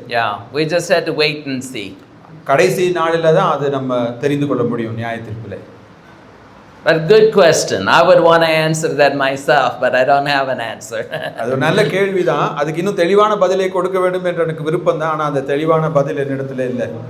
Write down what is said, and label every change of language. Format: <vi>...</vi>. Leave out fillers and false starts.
<en>Yeah, we just had to wait and see.</en> <ta>கடைசி நாளில தான் அது நம்ம தெரிந்து கொள்ள முடியும் நியாயத்தீர்ப்பிலே.</ta> <en>But good question. I would want to answer that myself, but I don't have an answer.</en> <ta>அது ஒரு நல்ல கேள்விதான். அதுக்கு இன்னும் தெளிவான பதிலை கொடுக்க வேண்டும் என்று எனக்கு விருப்பம் தான். ஆனா அந்த தெளிவான பதில் என்னிடத்துல இல்லை.</ta>